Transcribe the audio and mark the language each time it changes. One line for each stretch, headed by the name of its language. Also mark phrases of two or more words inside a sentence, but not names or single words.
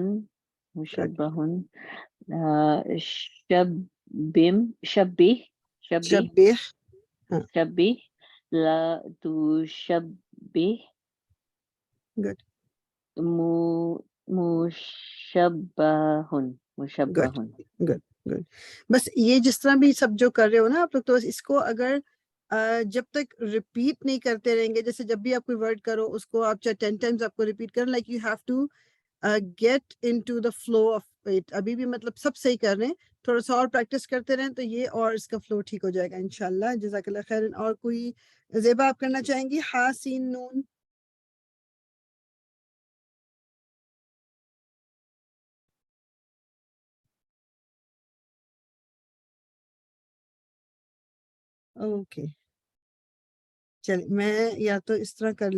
Arabic: مشبہن. شبیہ. شبیح. شبیہ لا تشبہ.
Urdu: گڈ.
Arabic: مشبہن. مشبہن.
Urdu: گڈ. گڈ. بس یہ جس طرح بھی سب جو کر رہے ہو نا آپ لوگ، تو بس اس کو اگر جب تک ریپیٹ نہیں کرتے رہیں گے، جیسے جب بھی آپ کوئی ورڈ کرو اس کو آپ چاہے 10 ٹائمز آپ کو ریپیٹ کریں،
English: like you have to get into the flow of it.
Urdu: ابھی بھی مطلب سب صحیح کر رہے ہیں، تھوڑا سا اور پریکٹس کرتے رہیں تو یہ اور اس کا فلو ٹھیک ہو جائے گا انشاءاللہ.
Arabic: جزاک اللہ خیر.
Urdu: اور کوئی زیبا آپ کرنا چاہیں گی؟ ہا سین نون. اوکے چل میں یا تو اس طرح کر لیں.